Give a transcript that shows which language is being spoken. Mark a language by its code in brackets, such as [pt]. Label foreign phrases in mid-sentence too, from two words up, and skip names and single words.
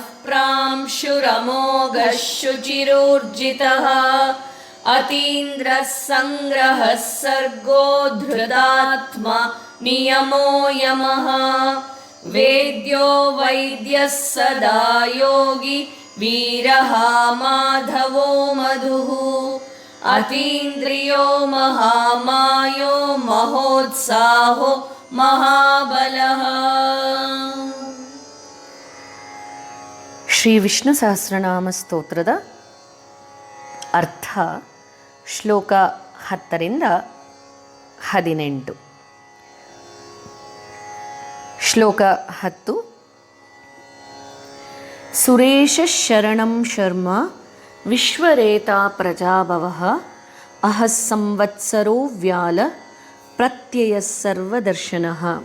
[sa] प्रांशुरमोघः शुचिरोर्जितः अतीन्द्रः सङ्ग्रहः सर्गो धृतात्मा नियमो यमः वेद्यो वैद्यः सदा योगी वीरः माधवो मधुः अतीन्द्रियो महामायो महोत्साहो महाबलः. [kn] ಶ್ರೀ ವಿಷ್ಣು ಸಹಸ್ರನಾಮ ಸ್ತೋತ್ರದ ಅರ್ಥ ಶ್ಲೋಕ 10ರಿಂದ 18. ಶ್ಲೋಕ 10. [sa] ಸುರೇಶ ಶರಣಂ ಶರ್ಮ ವಿಶ್ವರೇತಾ ಪ್ರಜಾಭವಃ ಅಹಃ ಸಂವತ್ಸರೋ ವ್ಯಾಲ ಪ್ರತ್ಯಯ ಸರ್ವದರ್ಶನಃ.